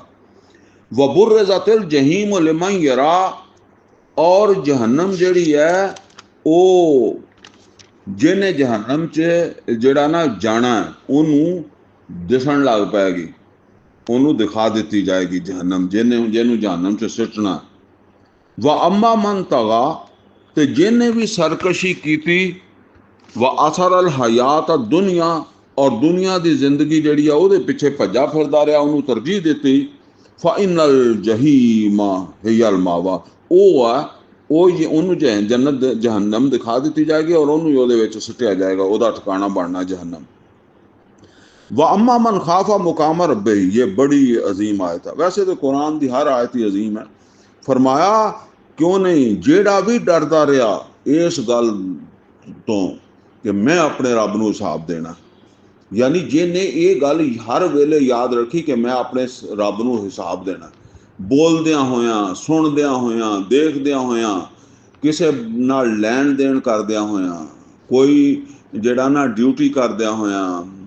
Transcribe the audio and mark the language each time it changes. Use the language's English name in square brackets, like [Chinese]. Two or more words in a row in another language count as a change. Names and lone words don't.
[Arabic] وبرزت الجحيم لمن يرى, [Punjabi] ਔਰ ਜਹੰਨਮ ਜਿਹੜੀ ਹੈ ਉਹ ਜਿਹਨੇ ਜਹੰਨਮ 'ਚ ਜਿਹੜਾ ਨਾ ਜਾਣਾ ਉਹਨੂੰ ਦਿਸਣ ਲੱਗ ਪਏਗੀ, ਉਹਨੂੰ ਦਿਖਾ ਦਿੱਤੀ ਜਾਏਗੀ ਜਹੰਨਮ, ਜਿਹਨੂੰ ਜਹੰਨਮ 'ਚ ਸਿੱਟਣਾ। [Arabic] وأما من طغى, [Punjabi] ਤੇ ਜਿਹਨੇ ਵੀ ਸਰਕਸ਼ੀ ਕੀਤੀ। [Arabic] وآثر الحياة الدنيا, [Hindi] और दुनिया की जिंदगी [Punjabi] ਜਿਹੜੀ ਆ ਉਹਦੇ ਪਿੱਛੇ ਭੱਜਾ ਫਿਰਦਾ ਰਿਹਾ, ਉਹਨੂੰ ਤਰਜੀਹ ਦਿੱਤੀ। [Arabic] فإن الجحيم هي المأوى, [Punjabi] ਉਹ ਆ ਉਹਨੂੰ ਜੰਨਤ ਜਹੰਨਮ ਦਿਖਾ ਦਿੱਤੀ ਜਾਏਗੀ, ਔਰ ਉਹਨੂੰ ਉਹਦੇ ਵਿੱਚ ਸੁੱਟਿਆ ਜਾਏਗਾ, ਉਹਦਾ ਠਿਕਾਣਾ ਬਣਨਾ ਜਹੰਨਮ। [Arabic] وأما من خاف مقام ربه, [Hindi] ये बड़ी अजीम आयत है। वैसे तो कुरान की हर आयत ही अजीम है। फरमाया क्यों नहीं, [Punjabi] ਜਿਹੜਾ ਵੀ ਡਰਦਾ ਰਿਹਾ ਇਸ ਗੱਲ ਤੋਂ ਕਿ ਮੈਂ ਆਪਣੇ ਰੱਬ ਨੂੰ ਹਿਸਾਬ ਦੇਣਾ, ਯਾਨੀ ਜਿਹਨੇ ਇਹ ਗੱਲ ਹਰ ਵੇਲੇ ਯਾਦ ਰੱਖੀ ਕਿ ਮੈਂ ਆਪਣੇ ਰੱਬ ਨੂੰ ਹਿਸਾਬ ਦੇਣਾ, ਬੋਲਦਿਆਂ ਹੋਇਆਂ, ਸੁਣਦਿਆਂ ਹੋਇਆਂ, ਦੇਖਦਿਆਂ ਹੋਇਆਂ, ਕਿਸੇ ਨਾਲ ਲੈਣ ਦੇਣ ਕਰਦਿਆਂ ਹੋਇਆਂ, ਕੋਈ ਜਿਹੜਾ ਨਾ ਡਿਊਟੀ ਕਰਦਿਆਂ ਹੋਇਆਂ,